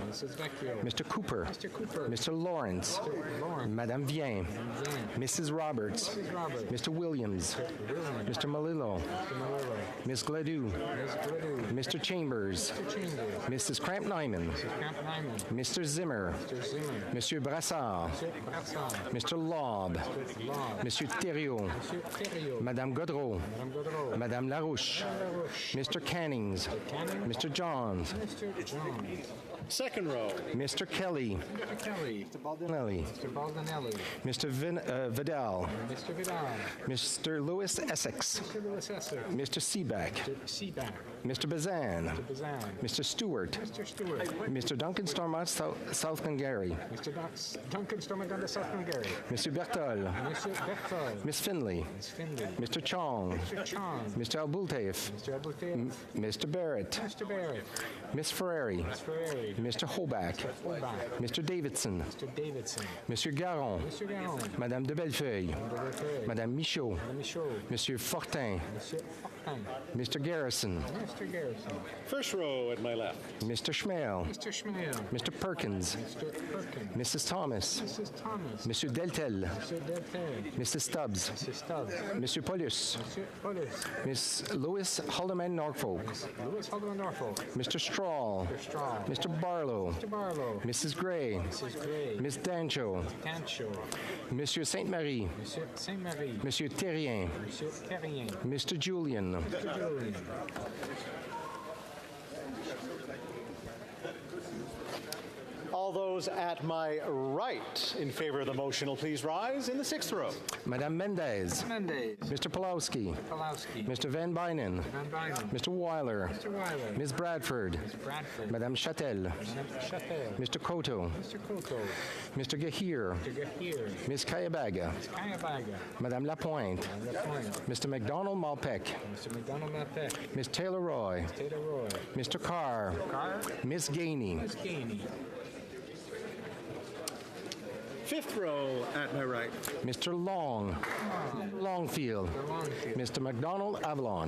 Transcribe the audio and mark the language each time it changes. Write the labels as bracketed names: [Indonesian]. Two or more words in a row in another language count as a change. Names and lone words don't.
[English] Mrs. Vecchio. Mr. Cooper. Mr. Cooper. Mr. Lawrence. Mr. Lawrence. Madame Vien. Mrs. Roberts. Mrs. Roberts. Mr. Williams. Mr. Williams. Mr. Malillo. Mr. Malillo. Miss Gladue. Ms. Gladue. Mr. Chambers. Mr. Chambers. Mrs. Cramp-Nyman. Mrs. Camp-Nyman. Mr. Zimmer. Mr. Zimmer. Monsieur Brassard. Mr. Brassard. Mr. Laub. Mr. Laub. Monsieur Thériault. Monsieur Thériault. Madame Godreau. Madame Godreau. Madame Larouche. Madame Larouche. Mr. Cannings. Mr. Cannings. Mr. Johns. Mr. Jones. Second row. Mr. Kelly. Mr. Kelly. Mr. Baldinelli. Mr. Baldinelli. Mr. Vidal. Mr. Vidal. Mr. Lewis Essex. Mr. Lewis Essex. Mr. Seaback. Mr. Seaback. Mr. Bazan. Mr. Bazan. Mr. Stewart. Mr. Stewart. Mr. Duncan Stormont, South Glengarry. Mr. Duncan Stormont, South Glengarry. Monsieur Bertol. Monsieur Bertol. Miss Finley. Miss Finley. Mr. Chong. Mr. Chong. Mr. Abultaif. Mr. Abultaif. Mr. Barrett. Mr. Barrett. Miss Ferrari. Miss Ferrari. Mr. Hoback. Holbach. Mr. Davidson. Mr. Davidson. Monsieur Garon. Monsieur Garon. Madame de Bellefeuille. Madame de Bellefeuille. Madame Michaud. Madame Michaud. Monsieur Fortin. Monsieur Fortin. Mr. Garrison. Mr. Garrison. First row at my left. Mr. Schmale. Mr. Schmale. Mr. Perkins. Mr. Perkins. Mrs. Thomas. Mrs. Thomas. Monsieur Deltel. Mr. Deltel. Mrs. Stubbs. Mrs. Stubbs. Monsieur Paulus. Monsieur Paulus. Miss Louis Haldeman Norfolk. Louis Haldeman Norfolk. Mr. Strahl. Mr. Strahl. Mr. Barlow. Mr. Barlow. Mrs. Gray. Mrs. Gray. Miss Dancho. Tancho. Monsieur Sainte-Marie. Monsieur Saint-Marie. Monsieur Terrien. Monsieur Terrien. Mr. Julian. Mr. Julian. All those at my right in favor of the motion will please rise in the sixth row. Madame Mendez. Mendez. Mr. Pulowski. Pulowski. Mr. Van Bynen. Van Bynen. Mr. Weiler. Mr. Weiler. Ms. Bradford. Ms. Bradford. Madame Châtel. Madame Châtel. Mr. Koto. Mr. Koto. Mr. Gahir. Mr. Gahir. Ms. Kayabaga. Ms. Kayabaga. Madame Lapointe. Madame Lapointe. Mr. McDonald Malpec. Mr. McDonald Malpec. Ms. Taylor Roy. Ms. Taylor Roy. Mr. Carr. Carr. Ms. Gainey. Ms. Gainey. Fifth row at my right. Mr. Long. Longfield. Mr. McDonald Avalon.